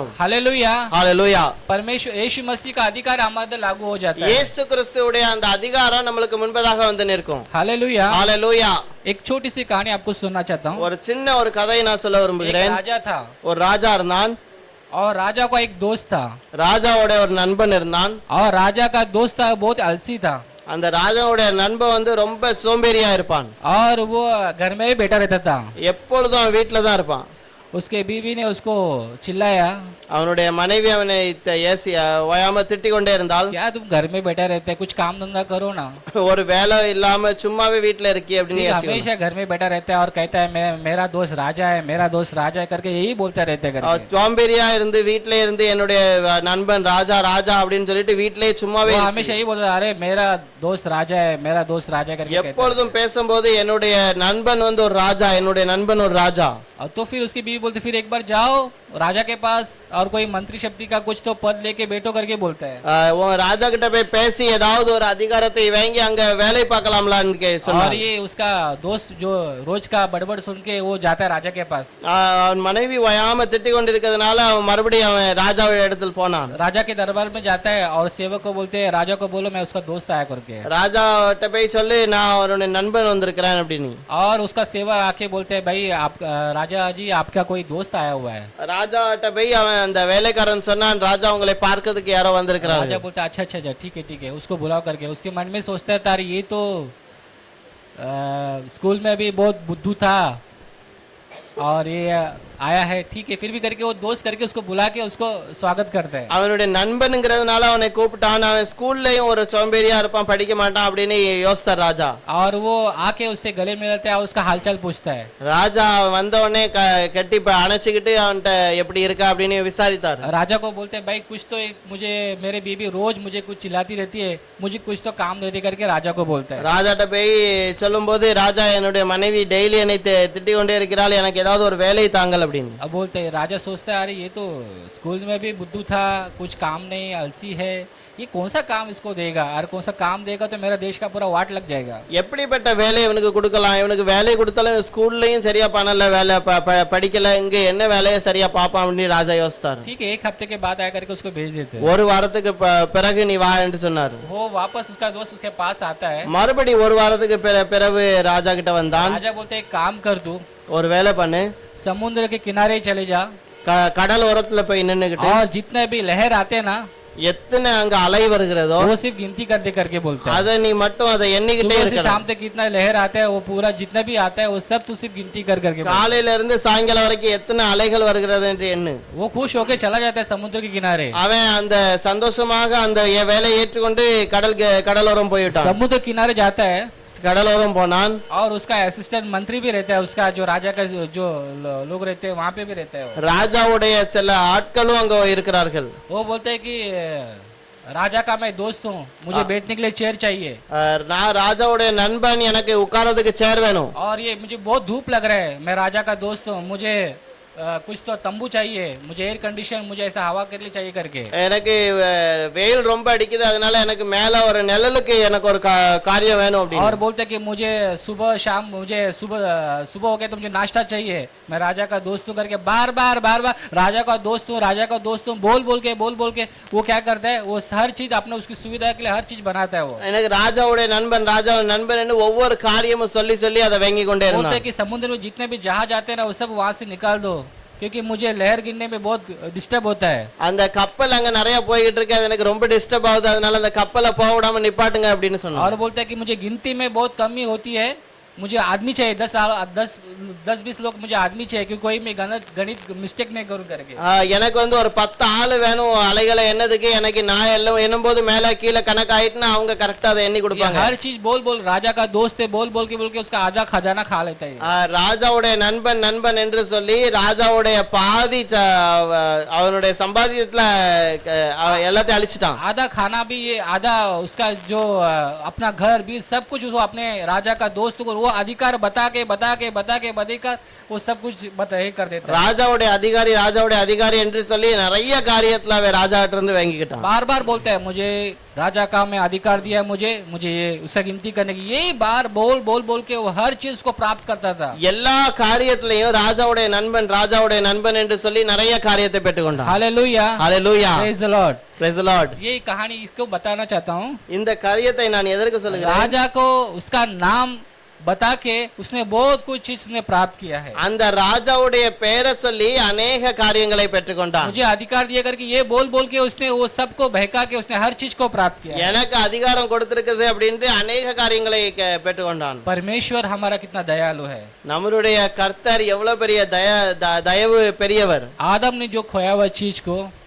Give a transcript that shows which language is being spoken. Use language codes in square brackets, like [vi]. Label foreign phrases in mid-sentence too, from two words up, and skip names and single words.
[hi] हालेलुया। [ta] ஹalleluya. [hi] परमेश्वर यीशु मसीह का अधिकार हमारे अंदर लागू हो जाता है। [ta] இயேசு கிறிஸ்துவுடைய அந்த அதிகாரம் நமக்கு முன்பதாக வந்து நிற்கும். [hi] हालेलुया। [ta] ஹalleluya. [hi] एक छोटी सी कहानी आपको सुनना चाहता हूँ। [ta] ஒரு சின்ன ஒரு கதையை நான் சொல்ல [hi] एक [ta] விரும்புகிறேன். [hi] राजा था [ta] ஒரு ராஜா இருந்தான். [hi] और राजा का एक दोस्त था, [ta] ராஜாவோட ஒரு நண்பன் இருந்தான். [hi] और राजा का दोस्त था बहुत आलसी था, [ta] அந்த ராஜாவுடைய நண்பன் வந்து ரொம்ப சோம்பேறியா இருப்பான். [hi] और वो घर में ही बैठा रहता था। [ta] எப்பொழுதும் அவன் வீட்டுல தான் இருப்பான். [hi] उसके बीवी ने उसको चिल्लाया, [ta] அவனுடைய மனைவி அவனை ஏசி ஓயாம திட்டிக் கொண்டே இருந்தால், [hi] क्या तुम घर में बैठा रहते, कुछ काम धंधा करो ना, [ta] ஒரு வேலை இல்லாம சும்மாவே வீட்டுல இருக்கி அப்படின்னு [hi] सिर्फ [ta] ஏசி வந்தான். [hi] हमेशा घर में बैठा रहता है और कहता है मेरा दोस्त राजा है, मेरा दोस्त राजा है करके यही बोलता रहता है [ta] அவன் [hi] करके। [ta] சோம்பேறியா இருந்து வீட்டுல இருந்து என்னுடைய நண்பன் ராஜா ராஜா அப்படின்னு சொல்லிட்டு வீட்டிலேயே சும்மாவே [hi] वो हमेशा यही बोलता, अरे मेरा दोस्त राजा है, मेरा दोस्त राजा करके कहता है। [ta] எப்பொழுதும் பேசும்போது என்னுடைய நண்பன் வந்து ஒரு ராஜா, என்னுடைய நண்பன் ஒரு ராஜா. [hi] और तो फिर उसकी बीवी बोलती, फिर एक बार जाओ राजा के पास और कोई मंत्री शक्ति का कुछ तो पद लेके बैठो करके बोलता है। [ta] உன் ராஜா கிட்ட போய் பேசி ஏதாவது ஒரு அதிகாரத்தை வாங்கி அங்க வேலை பார்க்கலாம்லான்னு [hi] और [ta] சொன்னார். [hi] ये उसका दोस्त जो रोज का बड़बड़ सुन के वो जाता है राजा के पास। [ta] அவன் மனைவி ஓயாம திட்டிக் கொண்டிருக்கிறதுனால அவன் மறுபடியும் அவன் ராஜாவை இடத்துல போனான். [hi] राजा के दरबार में जाता है और सेवक को बोलते हैं, राजा को बोलो मैं उसका दोस्त आया करके। [ta] ராஜாட்ட போய் சொல்லி நான் அவருடைய நண்பன் வந்திருக்கிறேன் அப்படின்னு. [hi] और उसका सेवक आके बोलते हैं, भाई आप राजा जी आपका कोई दोस्त आया हुआ है। [ta] ராஜாட்ட போய் அவன் அந்த வேலைக்காரன் சொன்னான், ராஜா உங்களை பார்க்கிறதுக்கு யாரோ வந்திருக்கிறாங்க. [hi] राजा बोलता है, अच्छा अच्छा अच्छा ठीक है उसको बुलाओ करके। उसके मन में सोचता है, तार ये तो स्कूल में भी बहुत बुद्धू था और ये आया है, ठीक है फिर भी करके वो दोस्त करके उसको बुला के उसको स्वागत करते हैं। [ta] அவனுடைய நண்பனுங்கிறதுனால அவனை கூப்பிட்டான். அவன் ஸ்கூல்லயும் ஒரு சோம்பேறியா இருப்பான், படிக்க மாட்டான் அப்படின்னு யோசித்தார் ராஜா. [hi] और वो आके उससे गले मिलता है और उसका हालचाल पूछता है। [ta] ராஜா வந்த உடனே கட்டி அணைச்சுக்கிட்டு அவன்கிட்ட எப்படி இருக்கா அப்படின்னு விசாரித்தார். [hi] राजा को बोलते हैं, भाई कुछ तो मुझे मेरे बीबी रोज मुझे कुछ चिल्लाती रहती है, मुझे कुछ तो काम दे दे करके राजा को बोलता है। [ta] ராஜாட்ட போய் சொல்லும்போது, ராஜா என்னுடைய மனைவி டெய்லி என்னை திட்டிக் கொண்டே இருக்கிறாள், எனக்கு ஏதாவது ஒரு வேலை தாங்கள் அப்படின்னு. [hi] अब बोलते हैं, राजा सोचता है, अरे ये तो स्कूल में भी बुद्धू था, कुछ काम नहीं, आलसी है, ये कौन सा काम इसको देगा, और कौन सा काम देगा तो मेरा देश का पूरा वाट लग जाएगा। [ta] எப்படிப்பட்ட வேலை இவனுக்கு கொடுக்கலாம்? இவனுக்கு வேலை கொடுத்தாலும் ஸ்கூல்லயும் சரியா பண்ணல, வேலை படிக்கல, இங்க என்ன வேலையை சரியா பாப்பான் அப்படின்னு ராஜா யோசித்தார். [hi] ठीक है, एक हफ्ते के बाद आकर के उसको भेज देते हैं। [ta] ஒரு வாரத்துக்கு பிறகு நீ வா என்று சொன்னார். [hi] वो वापस उसका दोस्त उसके पास आता है। [ta] மறுபடி ஒரு வாரத்துக்கு பிறகு ராஜா கிட்ட வந்தான். [hi] राजा बोलते हैं, एक काम कर तू, [ta] ஒரு வேலை பண்ணு, [hi] समुद्र के किनारे चले जा [ta] கடல் ஓரத்துல போய் நின்னுகிட்டு [hi] और जितने भी लहर आते ना [ta] எத்தனை அங்க அலை வருகிறதோ [hi] वो सिर्फ गिनती करते करके बोलते हैं। [ta] அத நீ மட்டும் அதை எண்ணிக்கிட்டே [hi] सुबह से [ta] இருக்க. [hi] शाम तक कितना लहर आता है वो पूरा जितना भी आता है वो सब तू सिर्फ गिनती कर करके बोल। [ta] காலையில இருந்து சாயங்காலம் வரைக்கும் எத்தனை அலைகள் வருகிறது என்று எண்ணு. [hi] वो खुश होके चला जाता है समुद्र के किनारे। [ta] அவன் அந்த சந்தோஷமாக அந்த வேலையை ஏற்றுக்கொண்டு கடலோரம் போய்விட்டான். [hi] समुद्र किनारे जाता है [ta] கடலோரம் போனான். [hi] और उसका असिस्टेंट मंत्री भी रहता है, उसका जो राजा का जो लोग रहते हैं वहाँ पे भी रहता है। [ta] ராஜாவுடைய சில ஆட்களும் அங்க இருக்கிறார்கள். [hi] वो बोलते हैं कि राजा का मैं दोस्त हूँ, मुझे बैठने के लिए चेयर चाहिए [ta] நான் ராஜாவுடைய நண்பன், எனக்கு உட்கார்றதுக்கு சேர் வேணும். [hi] और ये मुझे बहुत धूप लग रहा है, मैं राजा का दोस्त हूँ, मुझे कुछ तो तंबू चाहिए, मुझे [en] air condition, [hi] मुझे ऐसा हवा के लिए चाहिए करके। [ta] எனக்கு வெயில் ரொம்ப அடிக்குது, அதனால எனக்கு மேல ஒரு நிழலுக்கு எனக்கு ஒரு காரியம் வேணும் [hi] और [ta] அப்படின்னு. [hi] बोलते कि मुझे सुबह शाम, मुझे सुबह सुबह हो गया तो मुझे नाश्ता चाहिए, मैं राजा का दोस्त हूँ करके बार बार राजा का दोस्त हूँ, राजा का दोस्त हूँ बोल बोल के वो क्या करता है, वो हर चीज अपने उसकी सुविधा के लिए हर चीज बनाता है। वो [ta] எனக்கு ராஜாவுடைய நண்பன் என்று ஒவ்வொரு காரியமும் சொல்லி சொல்லி அதை வாங்கி கொண்டே [hi] बोलते [ta] இருந்தான். [hi] हैं कि समुद्र में जितने भी जहाज आते हैं ना वो सब वहां से निकाल दो, क्योंकि मुझे लहर गिरने में बहुत डिस्टर्ब होता है। [ta] அந்த கப்பல் அங்க நிறைய போய்கிட்டு இருக்கு, அது எனக்கு ரொம்ப டிஸ்டர்ப் ஆகுது, அதனால அந்த கப்பலை போக விடாம நிப்பாட்டுங்க அப்படின்னு சொன்னான். [hi] और बोलता है कि मुझे गिनती में बहुत कमी होती है, मुझे आदमी चाहिए 10-20 लोग, मुझे आदमी चाहिए क्योंकि कोई मैं गणित मिस्टेक नहीं करूं करके। [ta] எனக்கு வந்து ஒரு 10 ஆளு வேணும் அலைகளை என்னதுக்கு, எனக்கு நான் எல்லாம் என்னும்போது மேல கீழே கணக்கு ஆயிட்டுனா அவங்க கரெக்டா அதை எண்ணி கொடுப்பாங்க. [hi] हर चीज बोल बोल राजा का दोस्त है बोल बोल के उसका आधा खजाना खा लेता है। [ta] ராஜாவுடைய நண்பன் என்று சொல்லி ராஜாவுடைய பாதி அவனுடைய சம்பாதியத்துல எல்லாத்தையும் அழிச்சிட்டான். [hi] आधा खाना भी, ये आधा उसका जो अपना घर भी सब कुछ वो अपने राजा का दोस्त को वो अधिकार बता के वो सब कुछ बताए कर देता है। [ta] ராஜாவுடைய அதிகாரி என்று சொல்லி நிறைய காரியத்துல அவன் ராஜாட்ட இருந்து வாங்கிக்கிட்டான். [hi] बार बार बोलता है मुझे राजा का में अधिकार दिया, मुझे ये उसका गिनती करने की, यही बार बोल के वो हर चीज को प्राप्त करता था। [ta] எல்லா காரியத்திலையும் ராஜாவுடைய நண்பன் என்று சொல்லி நிறைய காரியத்தை பெற்றுக்கொண்டான். [hi] हालेलुया [ta] ஹalleluya, [en] praise the lord. praise the lord. [hi] ये कहानी इसको बताना चाहता हूँ। [ta] இந்த காரியத்தை நான் எதற்கு சொல்லுகிறேன், [hi] राजा को उसका नाम बता के उसने बहुत कुछ चीज उसने प्राप्त किया है। [ta] அந்த ராஜாவுடைய பெயரை சொல்லி अनेक காரியங்களை பெற்றுக்கொண்டான். [hi] मुझे अधिकार दिया करके ये बोल के उसने वो सबको बहका के उसने हर चीज को प्राप्त किया। [ta] எனக்கு அதிகாரம் கொடுத்திருக்குது அப்படின்ட்டு अनेक காரியங்களை பெற்றுக்கொண்டான். [hi] परमेश्वर हमारा कितना दयालु है। [ta] நம்மளுடைய கர்த்தர் எவ்வளவு பெரிய தயவு பெரியவர். [hi] आदम ने जो खोया हुआ चीज को,